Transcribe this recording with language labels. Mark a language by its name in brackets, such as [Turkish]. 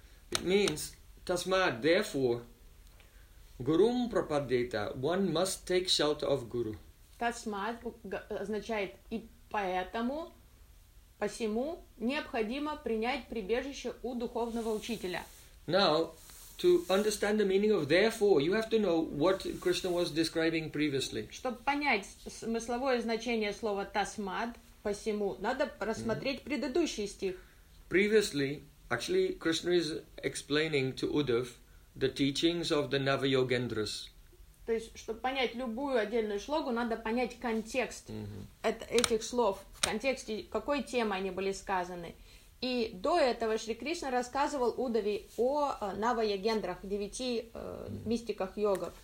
[English] It means, Тазмад, therefore, [Sanskrit] гурум пропаддейта, [English] one must take shelter of guru. [Russian] Тазмад означает и поэтому, посему необходимо принять прибежище у духовного учителя. [English] Now, to understand the meaning of therefore, you have to know what Krishna was describing previously. [Russian] Чтобы понять смысловое значение слова тасмад, посему, надо рассмотреть предыдущий стих. [English] Previously, actually, Krishna is explaining to Uddhav the teachings of the Navayogendras. [Russian] То есть, чтобы понять любую отдельную шлогу, надо понять контекст этих слов, в контексте, какой темы они были сказаны. И до этого Шри Кришна рассказывал Удаве о Навайогендрах, девяти мистиках йога.